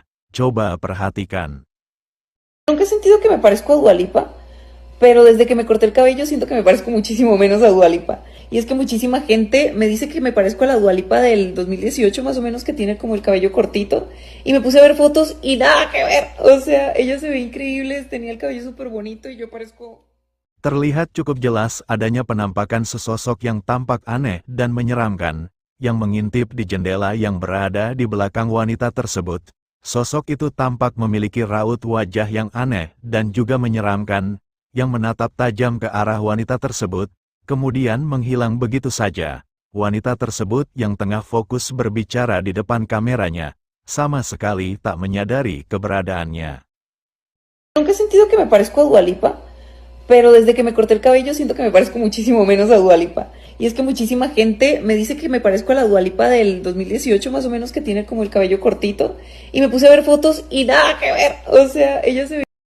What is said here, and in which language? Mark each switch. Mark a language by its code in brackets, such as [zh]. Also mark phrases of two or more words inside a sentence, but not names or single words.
[id] Coba perhatikan. [es] Nunca he sentido que me parezco a Dua Lipa, pero desde que me corté el cabello siento que me parezco muchísimo menos a Dua Lipa. Y es que muchísima gente me dice que me parezco a la Dua Lipa del 2018 más o menos, que tiene como el cabello cortito. Y me puse a ver fotos y nada que ver. O sea, ella se ve increíble, tenía el cabello súper bonito y yo parezco... [id] Terlihat cukup jelas adanya penampakan sesosok yang tampak aneh dan menyeramkan, yang mengintip di jendela yang berada di belakang wanita tersebut. Sosok itu tampak memiliki raut wajah yang aneh dan juga menyeramkan, yang menatap tajam ke arah wanita tersebut, kemudian menghilang begitu saja. Wanita tersebut yang tengah fokus berbicara di depan kameranya, sama sekali tak menyadari keberadaannya. [es] Nunca he sentido que me parezco a Dua Lipa, pero desde que me corté el cabello siento que me parezco muchísimo menos a Dua Lipa. Y es que muchísima gente me dice que me parezco a la Dua Lipa del 2018 más o menos, que tiene como el cabello cortito. Y me puse a ver fotos y nada que ver. O sea, ella se ve...